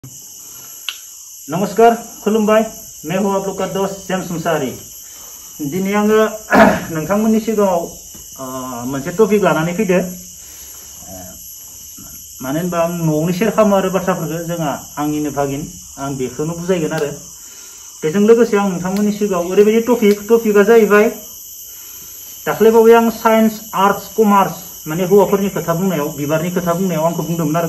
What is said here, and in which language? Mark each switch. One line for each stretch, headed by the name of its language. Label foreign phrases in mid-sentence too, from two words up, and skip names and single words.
Bodo: नमस्कार खुलुमबाय
Hindi: मैं हूँ आप लोग का दोस्त
Bodo: जेम्स मुसाहारि दिनै आङो नोंथांमोननि सिगाङाव मोनसे टपिक लानानै फैदो मानो होनबा आं न'आवनो शेयार खालामो आरो बाथ्राफोरखौ जोंहा आंनिनो भागिन आं बेखौनो बुजायगोन आरो बेजों लोगोसे आं नोंथांमोननि सिगाङाव ओरैबायदि टपिकआ जाहैबाय दाख्लैबावै आं
English: science arts commerce
Bodo: माने हौवाफोरनि खोथा बुंनायाव बिबारनि खोथा बुंनायाव आंखौ बुंदोंमोन आरो